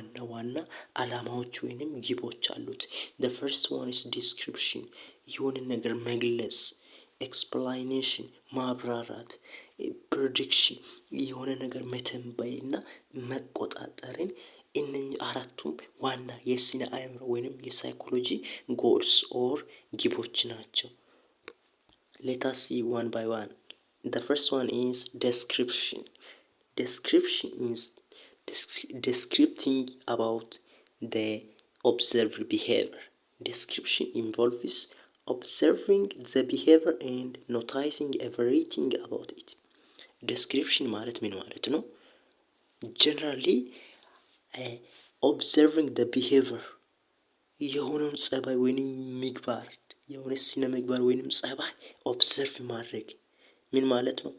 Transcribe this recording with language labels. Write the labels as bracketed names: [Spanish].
[Amharic] ዋና አላማዎች ወይንም ግቦች አሉት። [English] the first one is description [Amharic] የሆነ ነገር መግለጽ፣ explanation ማብራራት፣ prediction የሆነ ነገር መተንበይና መቆጣጠርን እነኚህ አራቱም ዋና የስነ አእምሮ ወይንም የሳይኮሎጂ ጎልስ ኦር ግቦች ናቸው። [English] let us see one by one. The first one is description. Description is descripting about the observed behavior. Description involves observing the behavior and noticing everything about it. [Amharic] Description ማለት ምን ማለት ነው? [English] Generally observing the behavior [Amharic] የሆነውን ጸባይ ወይንም ምግባር የሆነ ስነ ምግባር ወይንም ጸባይ ኦብዘርቭ ማድረግ ምን ማለት ነው?